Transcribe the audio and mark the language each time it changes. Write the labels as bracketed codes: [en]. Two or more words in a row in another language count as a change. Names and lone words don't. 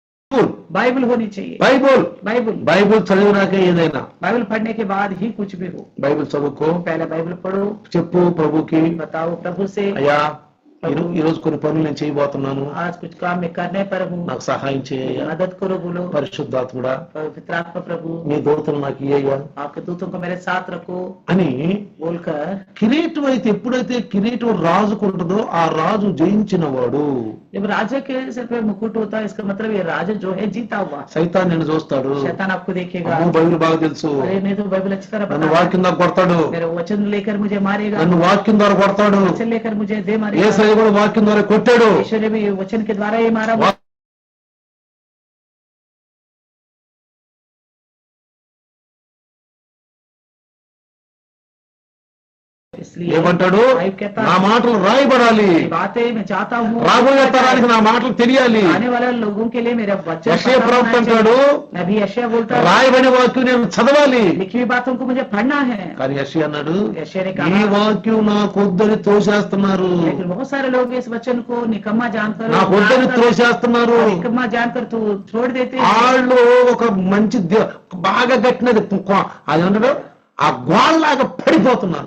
[hi] बाइबल होनी चाहिए, [te] బైబుల్ [hi] बाइबल [te] బైబుల్ చదివినాక ఏదైనా [hi] बाइबल पढ़ने के बाद ही कुछ भी हो। [te] బైబిల్ చదువుకో, [hi] पहले बाइबल पढ़ो, [te] చెప్పు ప్రభుకి, [hi] बताओ प्रभु से, [te] అయ్యా ఈ రోజు కొన్ని పనులు నేను చేయబోతున్నాను, [hi] आज कुछ काम मैं करने पर हूँ, [te] నాకు సహాయం చేయ్యా, [hi] मदद करो बोलो। [te] పరిశుద్ధాత్ముడా [hi] पवित्र आत्मा प्रभु, [te] నీ దూతలు నాకు ఇయ్యయ్యా [hi] आपके दूतों को मेरे साथ रखो [te] అని [hi] बोलकर। [te] కిరీటం అయితే ఎప్పుడైతే కిరీటం రాజుకు ఉంటుందో ఆ రాజు జయించిన వాడు. [hi] जब राजा के सिर पे मुकुट होता है, इसका मतलब ये राजा जो है जीता हुआ। [te] సైతాన్ నిన్ను చూస్తాడు, [hi] शैतान आपको देखेगा, [te] అమ్మో బైబిల్ బాగా తెలుసు, [hi] अरे नहीं तो बाइबल अच्छी तरह [te] నన్ను [hi] पता है, [te] వాక్యం ద్వారా కొడతాడు, [hi] मेरे वचन लेकर मुझे मारेगा, [te] నన్ను వాక్యం ద్వారా కొడతాడు, [hi] वचन लेकर मुझे दे मारेगा। [te] యేసయ్య కూడా వాక్యం ద్వారా కొట్టాడు. [hi] यीशु ने भी वचन के द्वारा ही मारा। इसलिए [te] ఏమంటాడు, [hi] बाइबल कहता [te] నా [hi] है, [te] మాటలు రాయబడాలి, [hi] ये बातें मैं चाहता हूँ [te] రాబోయే తరానికి నా మాటలు తెలియాలి. [hi] आने वाले लोगों के लिए मेरा वचन [te] యెషయా [hi] पता [te] ప్రవక్త [hi] होना [te] అంటాడు, [hi] चाहिए। नबी यशायाह बोलता है, [te] రాయబడిన వాక్యం నేను చదవాలి. [hi] लिखी हुई बातों को मुझे पढ़ना है। [te] కానీ యెషయా అన్నాడు, [hi] यशायाह ने [te] ఈ [hi] कहा, [te] వాక్యం నాకు వద్దని తోసేస్తున్నారు, [hi] लेकिन बहुत सारे लोग इस वचन को निकम्मा जानकर [te] నాకు వద్దని తోసేస్తున్నారు. [hi] निकम्मा जानकर तो छोड़ देते हैं। [te] వాళ్ళు ఒక మంచి బాగా కట్టినది అది అంటాడు ఆ గోడలాగా పడిపోతున్నారు.